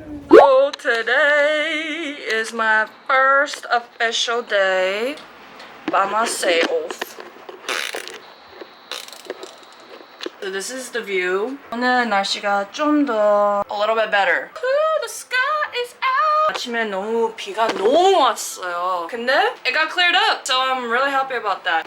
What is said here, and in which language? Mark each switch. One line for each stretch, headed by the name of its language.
English: So today is my first official day by myself. So this is the view.
Korean: 오늘 날씨가 좀 더
English: a little bit better. Ooh, the sky is out.
Korean: 아침에 너무 비가 너무 왔어요. 근데
English: it got cleared up. So I'm really happy about that.